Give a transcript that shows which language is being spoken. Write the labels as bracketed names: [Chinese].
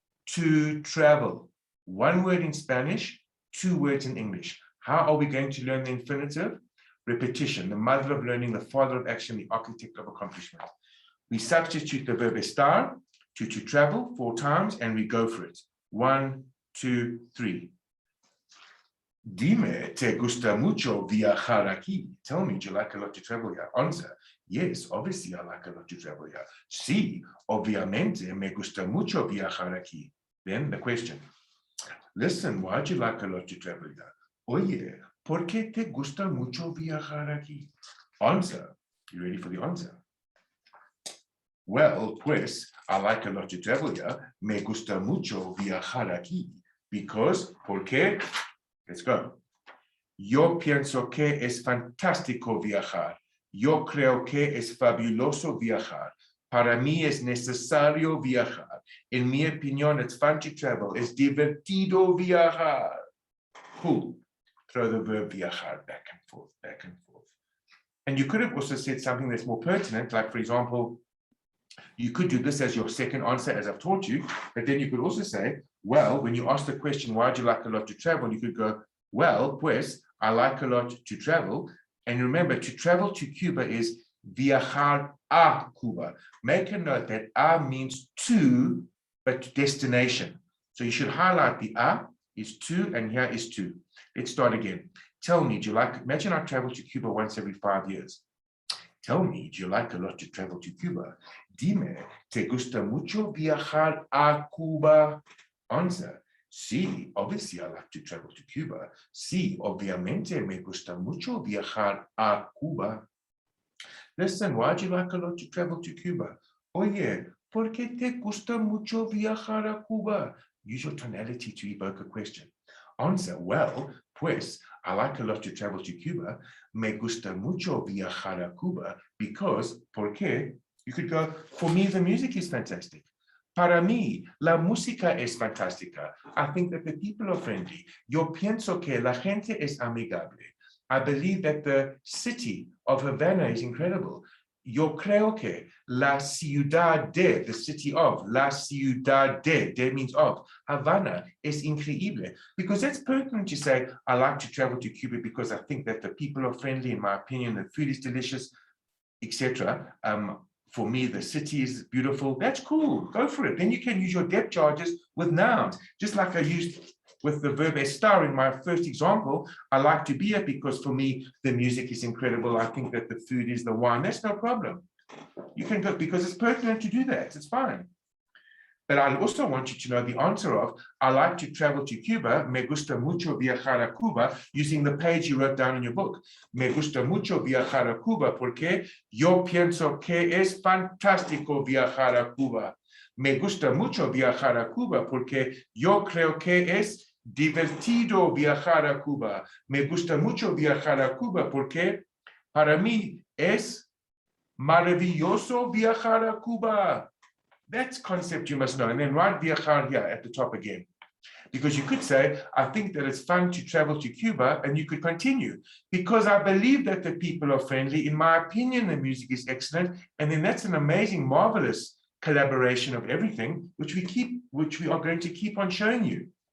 [English] To travel. One word in Spanish, 2 words in English. How are we going to learn the infinitive? Repetition, the mother of learning, the father of action, the architect of accomplishment. We substitute the verb estar to travel 4 times and we go for it. 1, 2, 3. [Spanish] Dime, te gusta mucho viajar aquí? [English] Tell me, do you like a lot to travel here? Answer, yes, obviously I like a lot to travel here. [Spanish] Sí, obviamente me gusta mucho viajar aquí. [English] Then the question, listen, why do you like a lot to travel here? [Spanish] Oye, ¿por qué te gusta mucho viajar aquí? [English] Answer, you ready for the answer? Well, pues, I like a lot to travel here. [Spanish] Me gusta mucho viajar aquí. [English] Because, [Spanish] ¿por qué? [English] Let's go. [Spanish] Yo pienso que es fantástico viajar. Yo creo que es fabuloso viajar. Para mí es necesario viajar. En mi opinión, [English] it's fun to travel. [Spanish] Es divertido viajar. [English] Cool. Throw the verb viajar back and forth, back and forth. And you could have also said something that's more pertinent, like, for example, you could do this as your second answer, as I've taught you, but then you could also say, well, when you ask the question, why do you like a lot to travel? You could go, well, pues, I like a lot to travel. And remember, to travel to Cuba is [Spanish] viajar a Cuba. [English] Make a note that a means to, but destination. So you should highlight the a is to, and here is to. Let's start again. Tell me, do you like, imagine I travel to Cuba once every 5 years. Tell me, do you like a lot to travel to Cuba? [Spanish] Dime, ¿te gusta mucho viajar a Cuba? [English] Answer, sí, obviously I like to travel to Cuba. [Spanish] Sí, obviamente me gusta mucho viajar a Cuba. [English] Listen, why do you like a lot to travel to Cuba? [Spanish] Oye, ¿por qué te gusta mucho viajar a Cuba? [English] Use your tonality to evoke a question. Answer, well, pues, I like a lot to travel to Cuba. [Spanish] Me gusta mucho viajar a Cuba [English] because, [Spanish] ¿por qué? [English] You could go, for me, the music is fantastic. [Spanish] Para mí, la música es fantástica. [English] I think that the people are friendly. [Spanish] Yo pienso que la gente es amigable. [English] I believe that the city of Havana is incredible. [Spanish] Yo creo que la ciudad de, [English] the city of, [Spanish] la ciudad de [English] means of, [Spanish] Havana es increíble. [English] Because that's pertinent to say, I like to travel to Cuba because I think that the people are friendly, in my opinion, the food is delicious, etc. For me, the city is beautiful. That's cool. Go for it. Then you can use your depth charges with nouns, just like I used with the verb estar in my first example. I like to be here because for me, the music is incredible. I think that the food is the wine. That's no problem. You can go because it's pertinent to do that. It's fine. But I also want you to know the answer of, I like to travel to Cuba, [Spanish] me gusta mucho viajar a Cuba, [English] using the page you wrote down in your book. [Spanish] Me gusta mucho viajar a Cuba porque yo pienso que es fantástico viajar a Cuba. Me gusta mucho viajar a Cuba porque yo creo que es divertido viajar a Cuba. Me gusta mucho viajar a Cuba porque para mí es maravilloso viajar a Cuba. [English] That's concept you must know. And then write viajar here at the top again. Because you could say, I think that it's fun to travel to Cuba, and you could continue. Because I believe that the people are friendly. In my opinion, the music is excellent. And then that's an amazing, marvelous collaboration of everything, which we are going to keep on showing you.